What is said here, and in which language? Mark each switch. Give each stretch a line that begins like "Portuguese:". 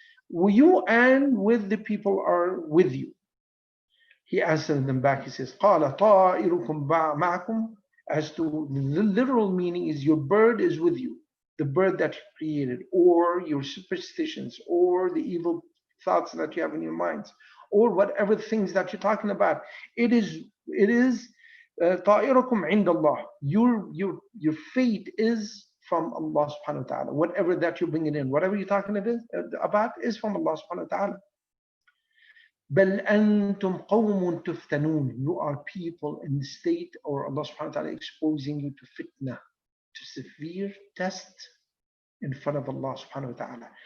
English: You and with the people are with you. He answered them back. He says,
Arabic: قَالَ طَائِرُكُمْ مَعَكُمْ.
English: As to the literal meaning is your bird is with you, the bird that you created, or your superstitions, or the evil thoughts that you have in your minds, or whatever things that you're talking about. It is
Arabic: طَائِرُكُمْ عِنْدَ اللَّهِ.
English: Your fate is from Allah subhanahu wa ta'ala. Whatever that you're bringing in, whatever you're talking about is from Allah subhanahu wa ta'ala.
Arabic: بَلْ أَنْتُمْ قَوْمٌ تُفْتَنُونَ.
English: You are people in the state, or Allah subhanahu wa ta'ala exposing you to fitna, to severe test in front of Allah subhanahu wa ta'ala.